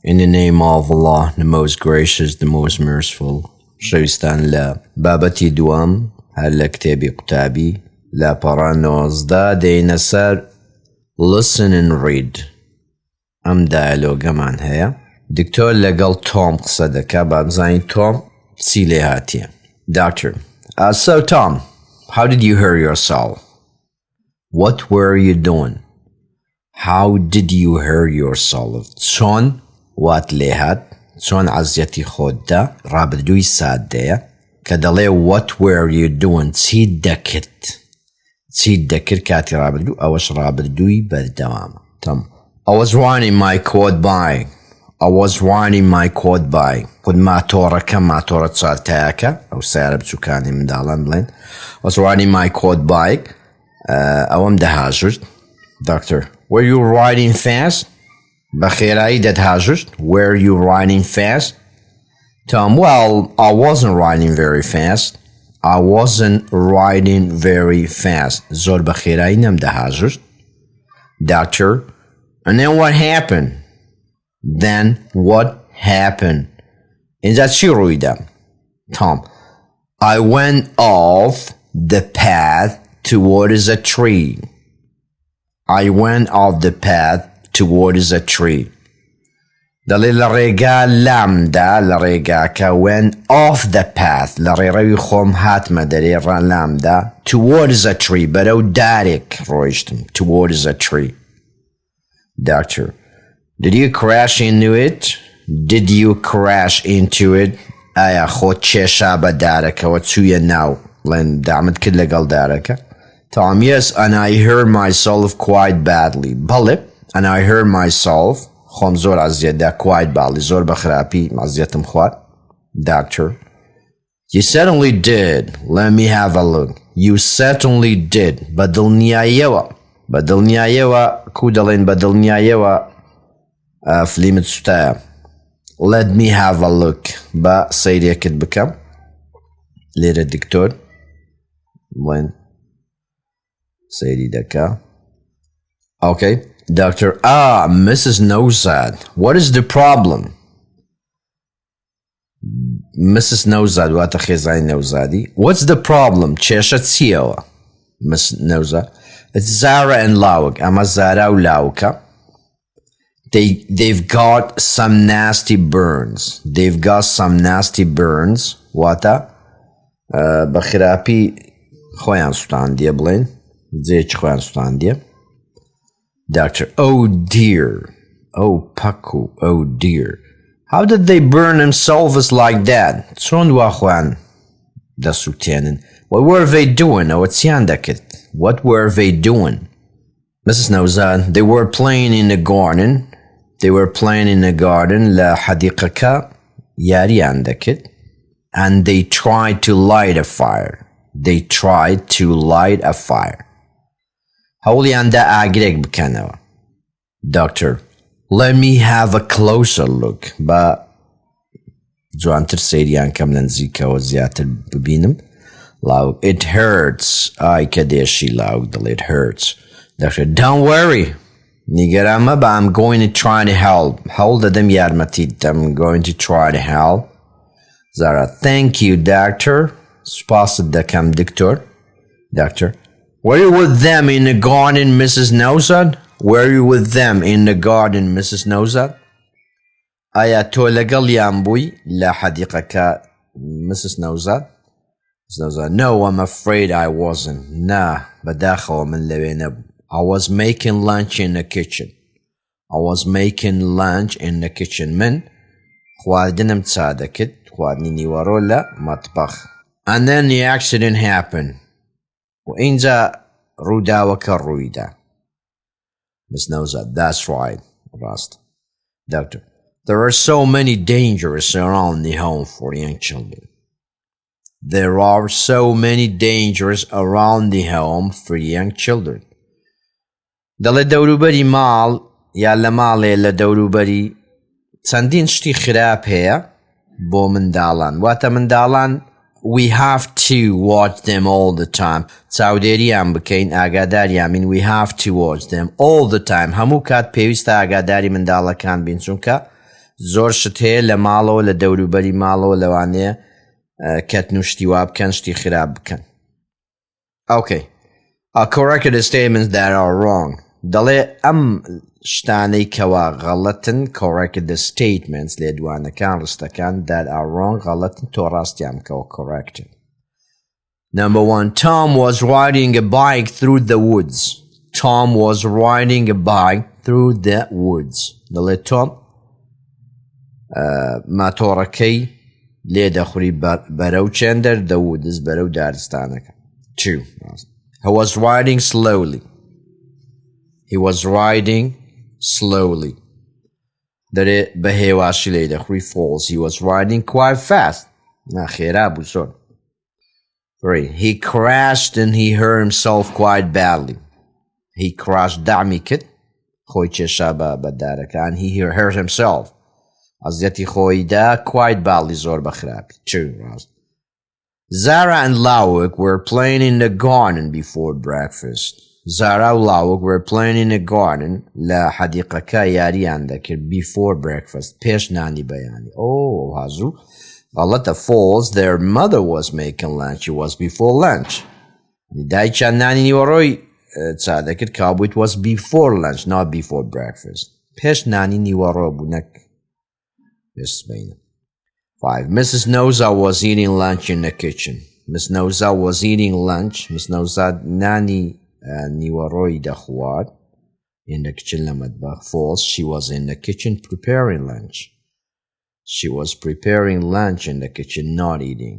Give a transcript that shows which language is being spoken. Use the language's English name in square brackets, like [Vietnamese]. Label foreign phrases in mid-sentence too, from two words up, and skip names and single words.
[English] In the name of Allah, the most gracious, the most merciful. [Central Kurdish] شویستان لە بابەتی دووەم هەر لە کتێبی قوتابی لە پەڕە 19 دێینە سەر [English] listen and read. [Central Kurdish] ئەم دایلۆگەمان هەیە. دکتۆر لەگەڵ تۆم قسە دەکا با بزانین تۆم چی لێ هاتیە. [English] Doctor, so Tom, how did you hurt yourself? What were you doing? How did you hurt yourself? [Central Kurdish] چۆن وات لێ هات چۆن عەزیەتی خۆت دا ڕابردووی سادەیە کە دەڵێ [English] what were you doing [Central Kurdish] چی دەکرد کاتی ڕابردوو ئەوەش ڕابردووی بەردەوامە. [English] تەم I was riding my quad bike. [Central Kurdish] خود ماتۆڕە چارتایەکە ئەو سیارە بچووکانی منداڵان بڵێن [English] I was riding my quad bike. [Central Kurdish] ئەوەم دەهاژرد. [English] Doctor, were you riding fast? [Central Kurdish] بەخێرایی دەتهاژرد. [English] Were you riding fast? Tom, well, I wasn't riding very fast. [Central Kurdish] زۆر بەخێرایی نەمدەهاژرد. [English] Doctor, and then what happened? [Central Kurdish] اینجا چی ڕوویدا؟ [English] Tom, I went off the path towards a tree. [Central Kurdish] دەڵێ لە ڕێگا لامدا لە ڕێگاکە [English] went off the path [Central Kurdish] لە ڕێڕەوی خۆم هاتمە دەرێ لامدا [English] towards a tree [Central Kurdish] بەرەو دارێک ڕۆیشتم [English] towards a tree. Doctor, did you crash into it? [Central Kurdish] ئایا خۆت کێشا بە دارەکەوە چوویە ناو بڵێن دامت کرد لەگەڵ دارەکە؟ [English] Tom, yes, and I hurt myself quite badly. [Central Kurdish] بەڵێ [English] and I hurt myself [Central Kurdish] خۆم زۆر عەزیەتدا [English] quite badly [Central Kurdish] زۆر بە خراپی عەزیەتم خوارد. [English] Doctor, you certainly did. Let me have a look. You certainly did. [Central Kurdish] بەدڵنیاییەوە کو دەڵێن بەدڵنیاییەوە فلیمت سوتایە. [English] Let me have a look. [Central Kurdish] بە سەیرێکت بکەم. لێرە دکتۆر بڵێن سەیری دەکا. [English] Okay. Doctor, Mrs. Nozad, what is the problem? Mrs. Nozad, [Central Kurdish] واتە خێزانی نەوزادی. [English] What's the problem? [Central Kurdish] کێشە چیەوە؟ Miss Nozad. [English] It's Zara and Lauk. [Central Kurdish] ئەمە زارا و لاوکە. [English] They've got some nasty burns. [Central Kurdish] واتە بە خراپی خۆیان سوتاندیە بڵێن جێکی خۆیان سوتاندیە. [English] Doctor, oh dear. Oh Paku, oh dear. How did they burn themselves like that? [Central Kurdish] چۆن وا خۆیان دەسووتێنن؟ [English] What were they doing? [Central Kurdish] ئەوە چیان دەکرد؟ [English] What were they doing? Mrs. Nozad, they were playing in the garden. [Central Kurdish] لە حەدیقەکە یاریان دەکرد. [English] And they tried to light a fire. [Central Kurdish] هەوڵیاندا ئاگرێک بکەنەوە. [English] Doctor, let me have a closer look. [Central Kurdish] بە جوانتر سەیریان کەم لە نزیکەوە زیاتر ببینم. [English] Lauk, it hurts. [Central Kurdish] ئای کە دێشی لاوک دڵێ [English] it hurts. Doctor, don't worry. [Central Kurdish] نیگەران مەبە [English] I'm going to try to help. [Central Kurdish] هەوڵ دەدەم یارمەتیت [English] I'm going to try to help. Zara, thank you, doctor. [Central Kurdish] سوپاست دەکەم دکتۆر. [English] Doctor, were you with them in the garden, Mrs. Nozad? [Central Kurdish] ئایا تۆ لەگەڵیان بووی لە حەدیقەکە Mrs. [English] Nozad? Mrs. Nozad, no, I'm afraid I wasn't. [Central Kurdish] نا بەداخەوە من لەوێ نەبووم. [English] I was making lunch in the kitchen. [Central Kurdish] من خواردنم چا دەکرد خواردنی نیوەڕۆ لە مەتبەخ. [English] And then the accident happened. [Central Kurdish] وإنجا روداوك الرويدا. [English] Miss Nozad, that's right. Rast. Doctor, there are so many dangers around the home for young children. [Central Kurdish] دەڵێ دەوروبەری ماڵ یا لە ماڵێ لە دەوروبەری چەندین شتی خراپ هەیە بۆ منداڵان. واتە منداڵان [English] we have to watch them all the time. [Central Kurdish] چاودێریان بکەین ئاگاداریان بین. [English] We have to watch them all the time. [Central Kurdish] هەموو کات پێویستە ئاگاداری منداڵەکان بین چونکە زۆر شت هەیە لە ماڵەوە لە دەوروبەری ماڵەوە لەوانەیە کەتن و شتی وا بکەن شتی خراپ بکەن. [English] Okay. Correct the statements that are wrong. [Central Kurdish] دەڵێ ئەم شتانەی کەوا غەڵەتن [English] correct the statements [Central Kurdish] لێدوانەکان ڕستەکان [English] that are wrong [Central Kurdish] غەڵەتن تۆ ڕاستیان بکەوە correct. [English] Number 1. Tom was riding a bike through the woods. Tom was riding a bike through the woods. [Central Kurdish] دەڵێ Tom ماتۆڕەکەی لێ دەخوری بەرەو چێندەر [English] the woods [Central Kurdish] بەرەو دارستانەکە. 2. [English] He was riding slowly. He was riding slowly. [Central Kurdish] دەرێ بە هێواشی لێ دەخوری false. [English] He was riding quite fast. [Central Kurdish] ناخێرا بوو زۆر. 3. [English] He crashed and he hurt himself quite badly. He crashed [Central Kurdish] دعمی کرد خۆی کێشا بە دارەکە [English] and he hurt himself. [Central Kurdish] ئەزیەتی خۆی دا [English] quite badly [Central Kurdish] زۆر بەخراپی. 2. [English] Zara and Lawik were playing in the garden before breakfast. Zara and Lawik were playing in the garden [Central Kurdish] لە حەدیقەکە یاریان دەکرد [English] before breakfast [Central Kurdish] پێش نانی بەیانی. هازوو غەڵەتە false. [English] Their mother was making lunch. It was before lunch. [Central Kurdish] دایکیان نانی نیوەڕۆی چا دەکرد کابوو [English] it was before lunch not before breakfast. [Central Kurdish] پێش نانی نیوەڕۆ بوو نەک پێش سبەینە. [English] 5. Mrs. Noza was eating lunch in the kitchen. Miss Noza was eating lunch. [Central Kurdish] Miss Noza نانی نیوەڕۆی دەخوارد [English] in the kitchen [Central Kurdish] لە مەطبەخ. [English] False. She was in the kitchen preparing lunch. She was preparing lunch in the kitchen not eating.